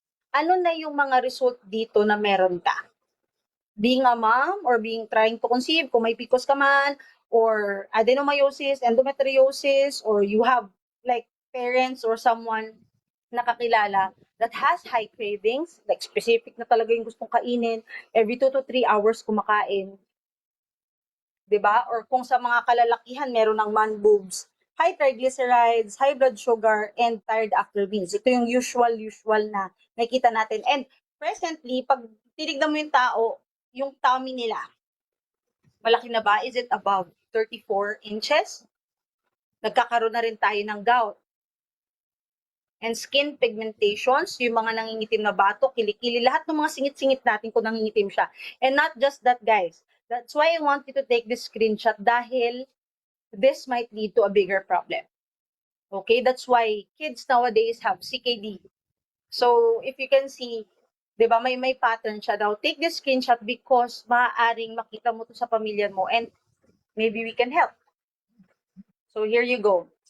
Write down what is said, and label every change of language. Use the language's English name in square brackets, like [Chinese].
[Filipino] Ano na yung mga result dito na meron ka? [English] Being a mom or trying to conceive, [Filipino] kung may PCOS ka man, [English] or adenomyosis, endometriosis, or you have like parents or someone nakakilala that has high cravings, like specific [Filipino] na talaga yung gustong kainin, [English] every 2 to 3 hours [Filipino] kumakain. 'Di ba? Or kung sa mga kalalakihan, meron ng man boobs, high triglycerides, high blood sugar, [English] and tired after meals. [Filipino] Ito yung usual na nakikita natin. And presently, pag tinignan mo yung tummy nila, malaki na ba? [English] Is it above 34 inches? [Filipino] Nagkakaroon na rin tayo ng gout. [English] And skin pigmentations, [Filipino] yung mga nangingitim na bato, kilikili, lahat ng mga singit-singit natin kung nangingitim siya. [English] And not just that, guys. That's why I want you to take this screenshot dahil this might lead to a bigger problem. Okay? That's why kids nowadays have CKD. [Filipino] So, if you can see, 'di ba, may pattern siya daw. [English] Take this screenshot because [Filipino] maaaring makita mo to sa pamilya mo [English] and maybe we can help. So, here you go.